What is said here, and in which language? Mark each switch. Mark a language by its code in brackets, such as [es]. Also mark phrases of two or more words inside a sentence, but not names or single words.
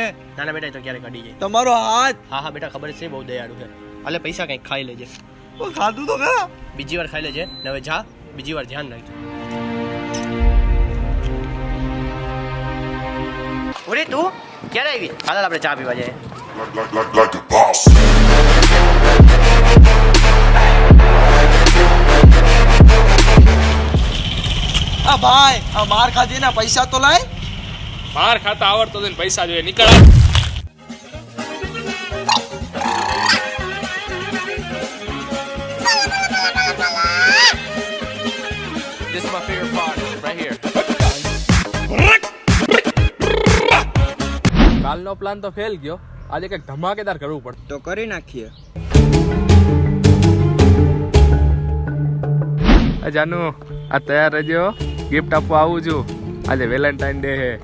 [gu] નાના બેટા એ તો ક્યારે કાઢી જાય. તમારો હાથ હા હા બેટા ખબર છે બહુ દયાળુ છે. અલે પૈસા કંઈક ખાઈ લેજે. ખાધું તો ખરા. બીજી વાર ખાઈ લેજે ને હવે જા બીજી વાર ધ્યાન રાખજો. ઓરે તું ક્યારે આવી? હાલ આપણે ચા પીવા જઈએ. [en] like a boss. [gu] આ ભાઈ આ માર ખાધી ના પૈસા તો લાય. માર ખાતા આવડતો ને પૈસા જોઈએ નીકળ. [en] This is my favorite part, right here. [gu] કાલનો પ્લાન તો ફેલ ગયો. આજે કંઈક ધમાકેદાર કરવું પડે. તો કરી નાખીએ. જાનુ આ તૈયાર રહેજો. ગિફ્ટ આપવા આવું છું. આજે વેલેન્ટાઇન ડે છે.